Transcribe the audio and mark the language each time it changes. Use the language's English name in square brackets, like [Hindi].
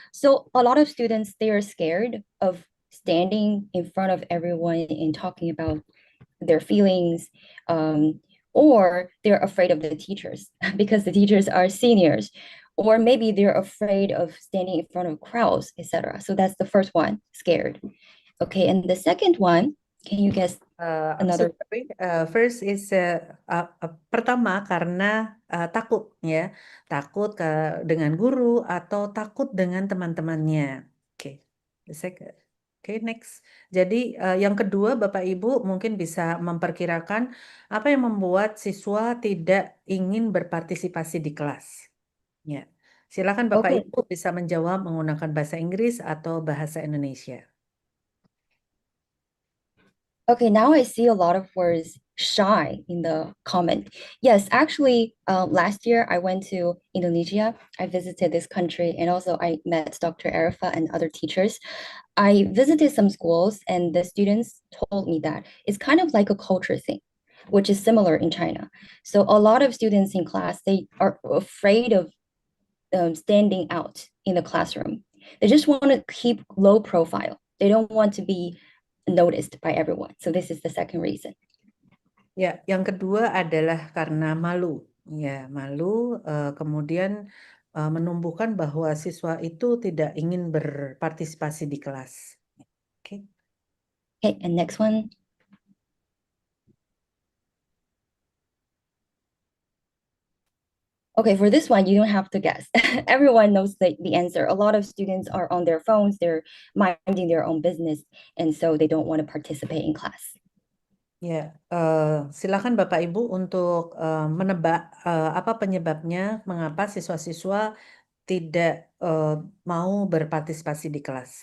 [English] So a lot of students, they are scared of standing in front of everyone and talking about their feelings, or they're afraid of the teachers because the teachers are seniors, or maybe they're afraid of standing in front of crowds, etc. So that's the first one, scared. Okay, and the second one, can you guess I'm another? sorry. First is [Indonesian] pertama karena takut ya, takut dengan guru atau takut dengan teman-temannya. Oke, [English] The second. [Indonesian] Oke, [English] next. [Indonesian] Jadi yang kedua Bapak Ibu mungkin bisa memperkirakan apa yang membuat siswa tidak ingin berpartisipasi di kelas. Ya, silakan Bapak [English] Okay, [Indonesian] Ibu bisa menjawab menggunakan bahasa Inggris atau bahasa Indonesia. [English] okay, now I see a lot of words shy in the comment. Yes, actually, last year I went to Indonesia. I visited this country and also I met Dr. Arifa and other teachers. I visited some schools and the students told me that it's kind of like a culture thing, which is similar in China. So a lot of students in class, they are afraid of standing out in the classroom. They just want to keep low profile. They don't want to be noticed by everyone. So this is the second reason. [Indonesian] Ya, yang kedua adalah karena malu. Ya, malu kemudian menumbuhkan bahwa siswa itu tidak ingin berpartisipasi di kelas. Oke. [English] Okay, and next one. Okay, for this one, you don't have to guess. Everyone knows the answer. A lot of students are on their phones, they're minding their own business, and so they don't want to participate in class. [Indonesian] Ya, silakan Bapak Ibu untuk menebak apa penyebabnya mengapa siswa-siswa tidak mau berpartisipasi di kelas.